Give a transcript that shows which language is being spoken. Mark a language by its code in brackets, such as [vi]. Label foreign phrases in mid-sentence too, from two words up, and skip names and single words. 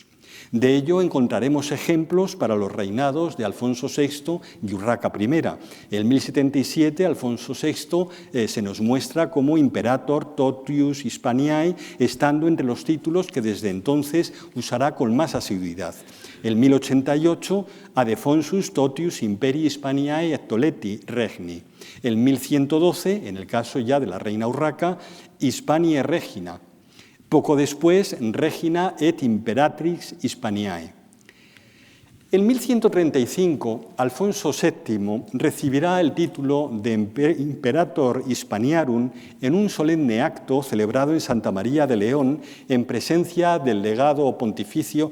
[es] De ello encontraremos ejemplos para los reinados de Alfonso VI y Urraca I. En 1077, Alfonso VI se nos muestra como [la] Imperator totius Hispaniae, [es] estando entre los títulos que desde entonces usará con más asiduidad. En 1088, [la] Adefonsus totius imperii Hispaniae et toleti regni. [es] En 1112, en el caso ya de la reina Urraca, [la] Hispaniae regina. [es] Poco después, [la] Regina et Imperatrix Hispaniae. [es] En 1135, Alfonso VII recibirá el título de [la] Imperator Hispaniarum [es] en un solemne acto celebrado en Santa María de León en presencia del legado pontificio,